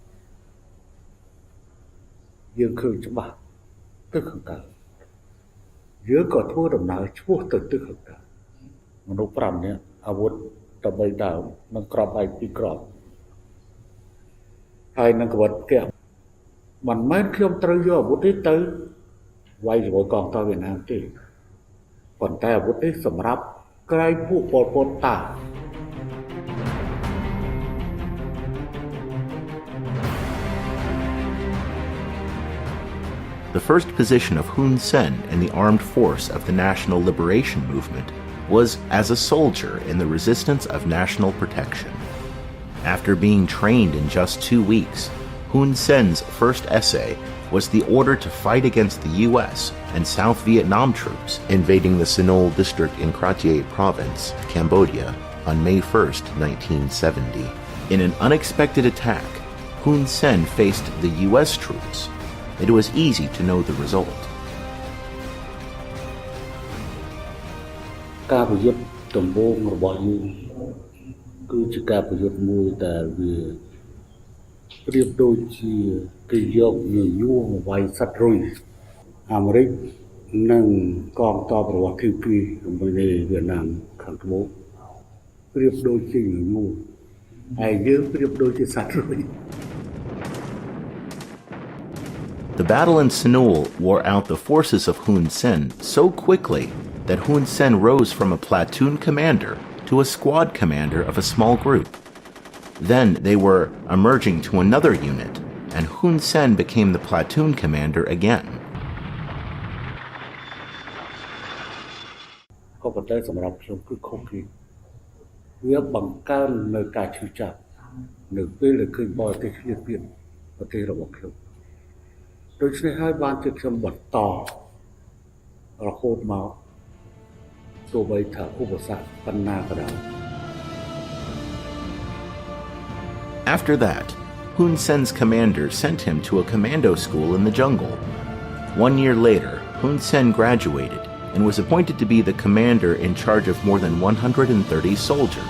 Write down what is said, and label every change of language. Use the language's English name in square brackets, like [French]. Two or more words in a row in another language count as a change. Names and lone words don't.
[Khmer] យើងឃើញច្បាស់ទៅខាងកើតយើងក៏ធ្វើដំណើរឆ្ពោះទៅទិសខាងកើតមនុស្ស5នាក់អាវុធតបីដើមនឹងក្របឯពីក្របហើយនឹងកវត្តកែមិនមែនខ្ញុំត្រូវយកអាវុធនេះទៅវាយជាមួយកងទ័ពវៀតណាមទេប៉ុន្តែអាវុធនេះសម្រាប់ក្រែងពួកប៉ុលពតតា [English] The first position of Hun Sen in the armed force of the National Liberation Movement was as a soldier in the Resistance of National Protection. After being trained in just 2 weeks, Hun Sen's first essay was the order to fight against the U.S. and South Vietnam troops invading the Sinol district in Kratie province, Cambodia, on May 1st, 1970. In an unexpected attack, Hun Sen faced the U.S. troops. It was easy to know the result. [Khmer] ការប្រយុទ្ធដំបូងរបស់យើងគឺជាការប្រយុទ្ធមួយដែលវាប្រៀបដូចជាគេយកញញួរមកវាយសត្វរុយអាមេរិកនិងកងទ័ពរបស់គីពីជាមួយនៅវៀតណាមខាងត្បូងប្រៀបដូចជាញញួរហើយយើងប្រៀបដូចជាសត្វរុយ [English] The battle in Sinol wore out the forces of Hun Sen so quickly that Hun Sen rose from a platoon commander to a squad commander of a small group. Then they were emerging to another unit, and Hun Sen became the platoon commander again. [Khmer] ក៏ប៉ុន្តែសម្រាប់ខ្ញុំគឺខុសគ្នាវាបង្កើននៅការឈឺចាប់នៅពេលដែលឃើញបរទេសឆ្លៀតពៀនប្រទេសរបស់ខ្ញុំដូច្នេះហើយបានជាខ្ញុំបន្តរហូតមកទោះបីថាឧបសគ្គប៉ុណ្ណាក៏ដោយ [English] After that, Hun Sen's commander sent him to a commando school in the jungle. 1 year later, Hun Sen graduated and was appointed to be the commander in charge of more than 130 soldiers.